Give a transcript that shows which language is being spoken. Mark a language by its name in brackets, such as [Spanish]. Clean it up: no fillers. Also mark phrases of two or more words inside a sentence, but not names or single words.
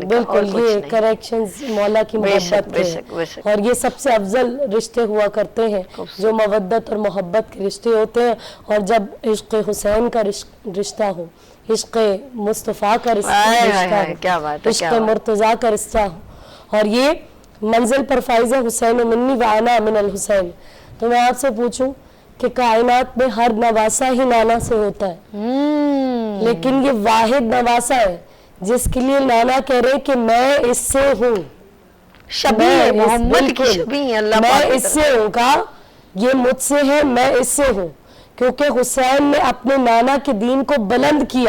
[Urdu] بالکل یہ کریکشنز مولا کی محبت کے ہیں، اور یہ سب سے افضل رشتے ہوا کرتے ہیں جو مودت اور محبت کے رشتے ہوتے ہیں۔ اور جب عشق حسین کا رشتہ ہو، عشق مصطفیٰ کا رشتہ ہو، عشق مرتضیٰ کا رشتہ ہو، اور یہ منزل پر فائز [Arabic] حسین منی و انا من الحسین، [Urdu] تو میں آپ سے پوچھوں کہ کائنات میں ہر نواسا ہی نانا سے ہوتا ہے، لیکن یہ واحد نواسا ہے جس کے لیے نانا کہہ رہے کہ میں اس سے ہوں، شبیہ محمد کی شبیہ اللہ میں اس سے ہوں، کہا یہ مجھ سے ہے، میں اس سے ہوں، کیونکہ حسین نے اپنے نانا کے دین کو بلند کیا۔